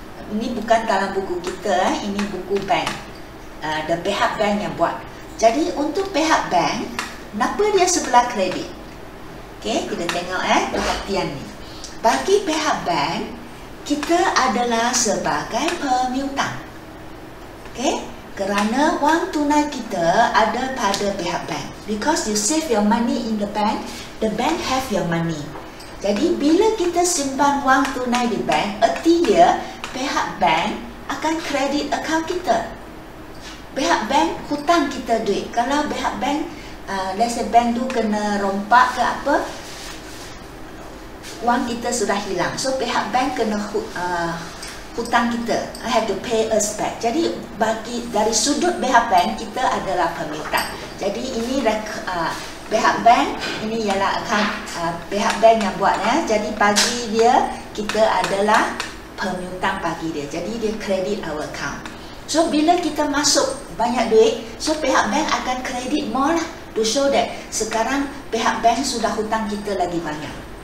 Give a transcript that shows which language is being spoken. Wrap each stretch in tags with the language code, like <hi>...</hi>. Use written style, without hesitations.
<ms>Ini bukan dalam buku kita, ini buku bank. The pihak bank yang buat. Jadi untuk pihak bank, kenapa dia sebelah kredit? Okay, kita tengok perhatian ni. Bagi pihak bank, kita adalah sebagai pemiutang. Okay, kerana wang tunai kita ada pada pihak bank.</ms> <en>Because you save your money in the bank have your money.</en> <ms>Jadi bila kita simpan wang tunai di bank, erti dia pihak bank akan kredit account kita. Pihak bank hutang kita duit. Kalau pihak bank,</ms> <en>let's say</en> <ms>bank tu kena rompak ke apa, wang kita sudah hilang. So pihak bank kena hutang kita,</ms> <en>have to pay us back.</en> <ms>Jadi bagi dari sudut pihak bank, kita adalah pemiutang. Jadi ini pihak bank, ini ialah account pihak bank yang buat Jadi bagi dia, kita adalah pemiutang bagi dia. Jadi dia</ms> <en>credit our account.</en> <ms>So bila kita masuk banyak duit, so pihak bank akan</ms> <en>credit more</en> <ms>lah,</ms> <en>to show that</en> <ms>sekarang pihak bank sudah hutang kita lagi banyak.</ms>